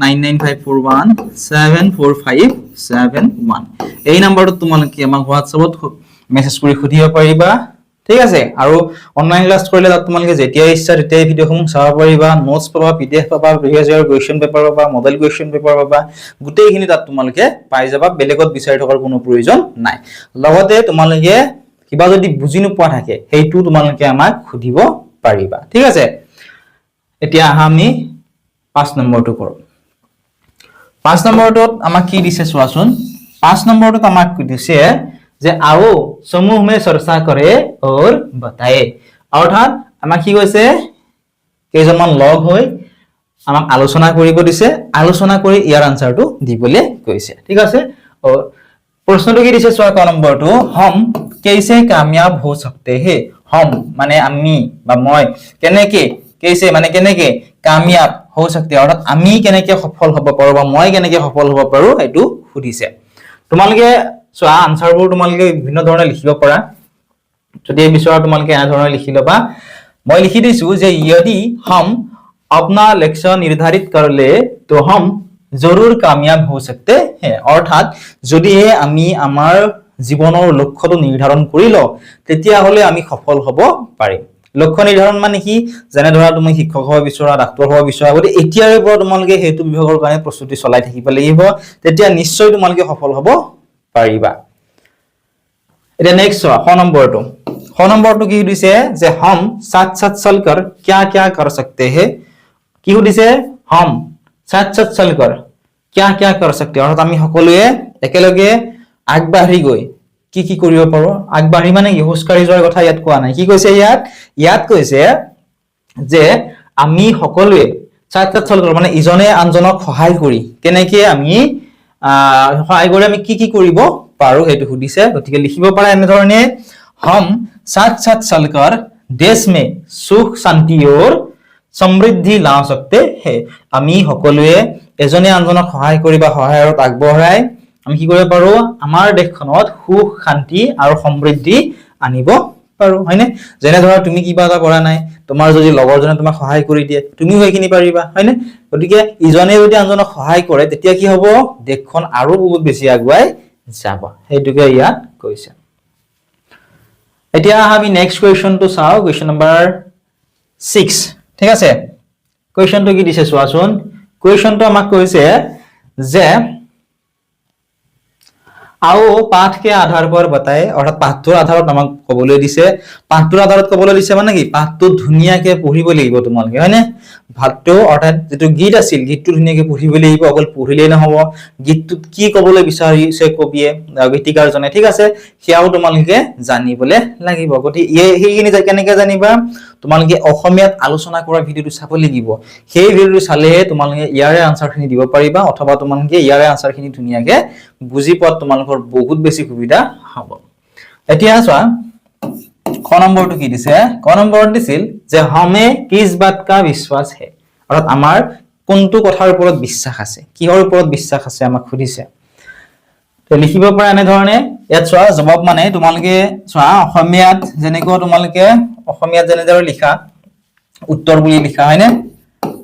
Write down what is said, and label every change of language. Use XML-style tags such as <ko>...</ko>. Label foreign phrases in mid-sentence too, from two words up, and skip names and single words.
<as>9954174571 এই নম্বৰটো তোমালোকে আমাক WhatsAppত মেছেজ কৰি খুদিব পাৰিবা ঠিক আছে আৰু অনলাইন ক্লাছ কৰিলে তাত তোমালোকে যেতিয়া ইচ্ছা তেতিয়াই ভিডিওসমূহ চাব পাৰিবা নোটছ পাবা পিডিএফ পাবা</as> <en>previous year question paper</en> <as>পাবা</as> <en>model question paper</en> <as>পাবা গোটেইখিনি তাত তোমালোকে পাই যাবা বেলেগত বিচাৰি থকাৰ কোনো প্ৰয়োজন নাই লগতে তোমালোকে কিবা যদি বুজি নোপোৱা থাকে হেইটো তোমালোকে আমাক খুদিব পাৰিবা ঠিক আছে এতিয়া আমি 5 নম্বৰটো কৰো 5 নম্বৰটোত আমাক কি দিছে চোৱাচোন 5 নম্বৰটোত আমাক দিছে যে</as> <hi>आओ समूह में चर्चा करे और बताए</hi> <as>অৰ্থাৎ আমাক কি কৈছে কেইজনমান লগ হৈ আমাক আলোচনা কৰিব দিছে আলোচনা কৰি ইয়াৰ আনসাৰটো দিবলে কৈছে ঠিক আছে প্ৰশ্নটো কি দিছে চোৱা ক নম্বৰটো</as> <hi>हम कैसे कामयाब हो सकते हैं हम</hi> <as>মানে আমি বা মই কেনেকে कैसे মানে কেনেকে</as> <hi>कामयाब हो सकते</hi> <as>অৰ্থাৎ আমি কেনেকে সফল হ'ব পাৰো বা মই কেনেকে সফল হ'ব পাৰো এটো সুধিছে তোমালোকে সো আনসাৰবোৰ তোমালোকে বিভিন্ন ধৰণে লিখিব পাৰা যদি এই বিষয়ৰ তোমালোকে এনে ধৰণে লিখি লবা মই লিখি দিছো যে</as> <hi>यदि हम अपना लक्ष्य निर्धारित कर ले तो हम जरूर कामयाब हो सकते हैं</hi> <as>অৰ্থাৎ যদি আমি আমাৰ জীৱনৰ লক্ষ্যটো নিৰ্ধাৰণ কৰি লও তেতিয়া হলে আমি সফল হ'ব পাৰিম লক্ষ্য নিৰ্ধাৰণ মানে কি জানে ধৰা তুমি শিক্ষক হ'ব বিচৰা ডাক্তৰ হ'ব বিচৰা গতি এতিয়াৰে পৰা তোমালোকে হেতু বিভাগৰ কাৰণে প্ৰস্তুতি চলাই থাকিব লাগিব তেতিয়া নিশ্চয় তোমালোকে সফল হ'ব পাৰিবা এটা নেক্সট খ নম্বৰটো কি দিছে যে</as> <hi>हम साथ साथ चलकर क्या-क्या कर सकते हैं</hi> <as>কি দিছে</as> <hi>हम साथ साथ चलकर क्या-क्या कर सकते हैं</hi> <as>অৰ্থাৎ আমি সকলোৱে একেলগে আগবাঢ়ি গৈ কি কৰিব পাৰো আগবাঢ়ি মানে কি হুস্কাৰি যোৱাৰ কথা ইয়াত কোৱা নাই কি কৈছে ইয়াত কৈছে যে আমি সকলোৱে</as> <hi>साथ साथ चलकर</hi> <as>মানে ইজনে আনজনক সহায় কৰি কেনেকে আমি সহায় কৰি আমি কি কৰিব পাৰো হেতু সুধিছে গতিকে লিখিব পাৰা এনে ধৰণে</as> <hi>हम साथ साथ चलकर देश में सुख शांति और समृद्धि ला सकते हैं</hi> <as>আমি সকলোৱে এজনে আনজনক সহায় কৰি বা সহায়ত আগবঢ়াই আমি কি কৰিব পাৰো আমাৰ দেশখনত সুখ শান্তি আৰু সমৃদ্ধি আনিব পাৰো হয়নে যেনে ধৰা তুমি কিবা এটা কৰা নাই তোমাৰ যদি লগৰজনে তোমাক সহায় কৰি দিয়ে তুমি হৈকিনি পাৰিবা হয়নে গতিকে ইজনে যদি আনজনক সহায় কৰে তেতিয়া কি হ'ব দেশখন আৰু বহুত বেছি আগুৱাই যাব হেতুকে ইয়াত কৈছে এতিয়া আমি নেক্সট কোৱেশ্চনটো চাও</as> <en>question number</en> <as>6 ঠিক আছে কোৱেশ্চনটো কি দিছে চোৱাচোন কোৱেশ্চনটো আমাক কৈছে যে</as> <hi>आओ पाठ के आधार पर बताए</hi> <as>অৰ্থাৎ পাঠটোৰ আধাৰত আমাক কবলৈ দিছে পাঠটোৰ আধাৰত কবলৈ দিছে মানে কি পাঠটো ধুনিয়াকে পঢ়িব লাগিব তোমালোকে হয়নে ভাতটো অৰ্থাৎ যেটো গীত আছিল গীতটো ধুনিয়াকে পঢ়িব লাগিব অকল পঢ়িলেই নহব গীতটোত কি কবলৈ বিচাৰিছে কবিয়ে গীতিকাৰজনে ঠিক আছে সেয়াও তোমালোকে জানিবলে লাগিব গতি এইখিনি কেনেকৈ জানিবা তোমালোকে অসমীয়াত আলোচনা কৰা ভিডিওটো চাব লাগিব সেই ভিডিওটো চালেহে তোমালোকে ইয়াৰে আনসাৰখিনি দিব পাৰিবা অথবা তোমালোকে ইয়াৰে আনসাৰখিনি ধুনিয়াকে বুজি পোৱা তোমালোকৰ বহুত বেছি সুবিধা হ'ব এতিয়া চোৱা ক নম্বৰটো কি দিছে ক নম্বৰ দিছিল যে</as> <hi>हमें किस बात का विश्वास है</hi> <as>অৰ্থাৎ আমাৰ কোনটো কথাৰ ওপৰত বিশ্বাস আছে কিহৰ ওপৰত বিশ্বাস আছে আমাক খুদিছে তে লিখিব পৰা এনে ধৰণে ইয়াত চোৱা জবাব মানে তোমালোকে চোৱা অসমীয়াত যেনেকৈ তোমালোকে অসমীয়াত যেনেদৰে লিখা উত্তৰ বুলি লিখা হয়নে</as>